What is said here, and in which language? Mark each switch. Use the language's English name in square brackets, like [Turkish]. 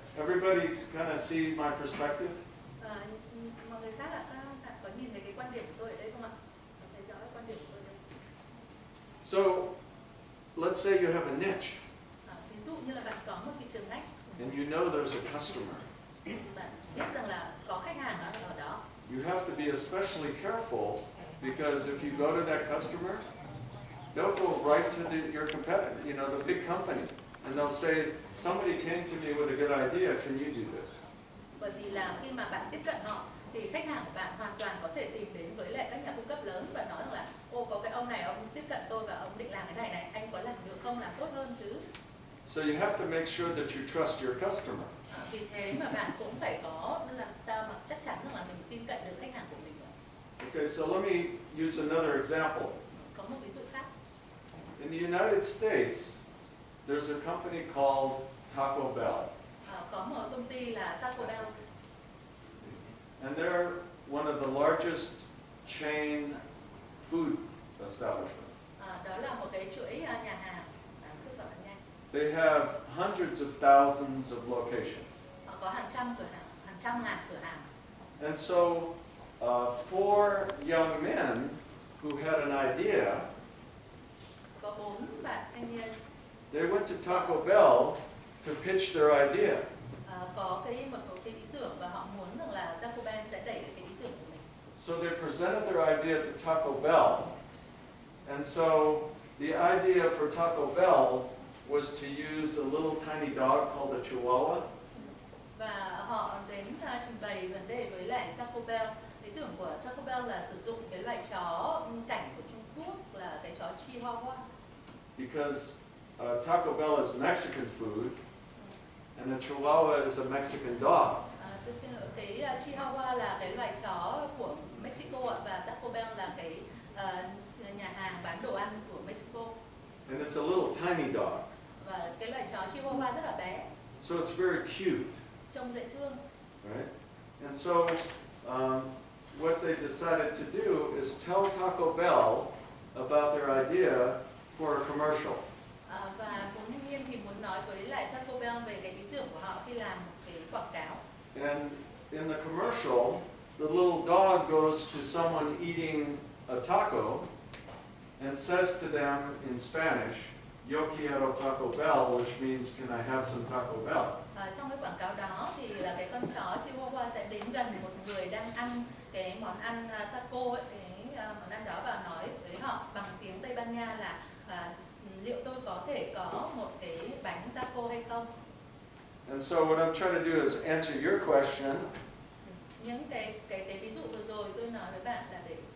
[English] Everybody kind of see my perspective? [Vietnamese] Mọi người khác ạ, các bạn có nhìn thấy cái quan điểm của tôi ở đây không ạ? Có thấy rõ quan điểm của tôi đây? [English] So let's say you have a niche. [Vietnamese] Ví dụ như là bạn có một thị trường ngách [English] and you know there's a customer, [Vietnamese] Bạn biết rằng là có khách hàng ở đó. [English] you have to be especially careful because if you go to that customer, they'll go right to your competitor, you know, the big company, and they'll say, somebody came to me with a good idea, can you do this? [Vietnamese] Bởi vì là khi mà bạn tiếp cận họ thì khách hàng của bạn hoàn toàn có thể tìm đến với lại các nhà cung cấp lớn và nói rằng là ô, có cái ông này ông tiếp cận tôi và ông định làm cái này, anh có làm được không, làm tốt hơn chứ. [English] So you have to make sure that you trust your customer. [Vietnamese] Vì thế mà bạn cũng phải có làm sao mà chắc chắn rằng là mình tin cậy được khách hàng của mình. [English] Okay, so let me use another example. [Vietnamese] Có một ví dụ khác. [English] In the United States, there's a company called Taco Bell, [Vietnamese] Có một công ty là Taco Bell. [English] and they're one of the largest chain food establishments. [Vietnamese] Đó là một cái chuỗi nhà hàng bán thức và bán nhanh. [English] They have hundreds of thousands of locations. [Vietnamese] Có hàng trăm cửa hàng, hàng trăm ngàn cửa hàng. [English] And so, four young men who had an idea, [Vietnamese] Có 4 bạn thanh niên [English] they went to Taco Bell to pitch their idea. [Vietnamese] có một số cái ý tưởng và họ muốn rằng là Taco Bell sẽ đẩy cái ý tưởng của mình. [English] So they presented their idea to Taco Bell. And so the idea for Taco Bell was to use a little tiny dog called a Chihuahua. [Vietnamese] Và họ đến trình bày vấn đề với lại Taco Bell. Ý tưởng của Taco Bell là sử dụng cái loài chó cảnh của Trung Quốc là cái chó Chihuahua. [English] Because Taco Bell is Mexican food, and a Chihuahua is a Mexican dog. [Vietnamese] Tôi xin lỗi, cái Chihuahua là cái loài chó của Mexico ạ, và Taco Bell là cái nhà hàng bán đồ ăn của Mexico. [English] And it's a little tiny dog. [Vietnamese] Và cái loài chó Chihuahua rất là bé, [English] So it's very cute, [Vietnamese] trông dễ thương. [English] right? And so what they decided to do is tell Taco Bell about their idea for a commercial. [Vietnamese] Và bốn thanh niên thì muốn nói với lại Taco Bell về cái ý tưởng của họ khi làm một cái quảng cáo. [English] And in the commercial, the little dog goes to someone eating a taco and says to them in Spanish, [Spanish] "Yo quiero Taco Bell," [English] which means, "Can I have some Taco Bell?" [Vietnamese] Trong cái quảng cáo đó thì là cái con chó Chihuahua sẽ đến gần một người đang ăn cái món ăn taco ấy, cái món ăn đó và nói với họ bằng tiếng Tây Ban Nha là liệu tôi có thể có một cái bánh taco hay không? [English] And so what I'm trying to do is answer your question. [Vietnamese] Những cái ví dụ vừa rồi tôi nói với bạn là để